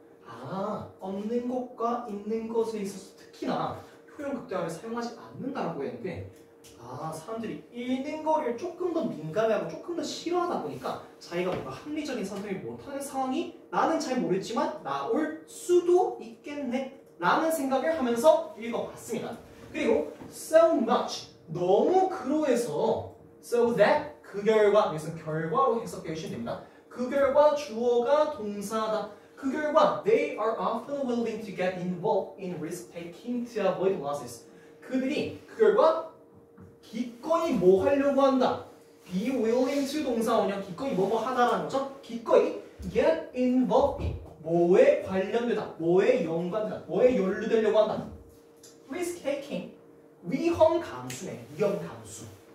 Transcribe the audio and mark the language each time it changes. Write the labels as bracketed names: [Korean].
[Korean] 아, 얻는 것과 있는 것에 있어서 특히나 표현 극대화를 사용하지 않는다라고 했는데 아, 사람들이 읽는 거를 조금 더 민감해하고 조금 더 싫어하다 보니까 자기가 뭔가 합리적인 선택을 못하는 상황이 나는 잘 모르겠지만 나올 수도 있겠네 라는 생각을 하면서 읽어봤습니다. 그리고 [English] so much [Korean] 너무 그로해서 [English] so that [Korean] 그 결과 여기서 결과로 해석해 주시면 됩니다. 그 결과 주어가 동사다. 그 결과 [English] they are often willing to get involved in risk-taking to avoid losses. [Korean] 그들이 그 결과 기꺼이 뭐 하려고 한다. [English] be willing to [Korean] 동사원형 기꺼이 뭐뭐 하다라는 거죠. 기꺼이 [English] get involved in [Korean] 뭐에 관련되다. 뭐에 연관되다. 뭐에 연루되려고 한다. risk-taking 위험 감수네. 위험 감수.